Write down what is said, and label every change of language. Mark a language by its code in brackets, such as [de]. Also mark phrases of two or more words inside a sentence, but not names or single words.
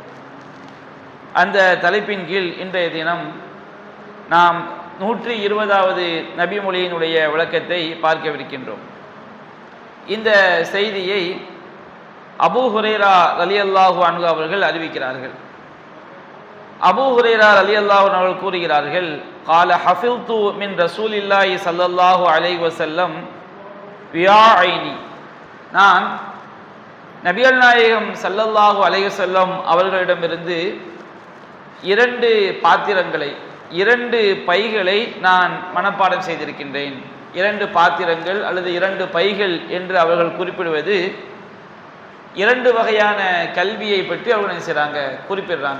[ta] அந்த தலைப்பின் கீழ் இன்றைய தினம் நாம் 120வது நபிமொழியினுடைய விளக்கத்தை பார்க்கவிருக்கின்றோம். இந்த செய்தியை அபூ ஹுரைரா [ar] رضي الله عنه [ta] அவர்கள் அறிவிக்கிறார்கள். அபூ ஹுரைரா [ar] رضي الله عنه [ta] அவர்கள் கூறுகிறார்கள், [ar] قال حفظت من رسول الله صلى الله عليه وسلم [ta] வியாஐனி, நான் நபிகள் நாயகம் [ar] صلى الله عليه وسلم [ta] அவர்களிடமிருந்து 2 பாத்திரங்களை, 2 பைகளை நான் மனப்பாடம் செய்திருக்கின்றேன். 2 பாத்திரங்கள் அல்லது 2 பைகள் என்று அவர்கள் குறிப்பிடுவது 2 வகையான கல்வியை பற்றி அவர்கள் என்ன செய்கிறாங்க, குறிப்பிடுறாங்க.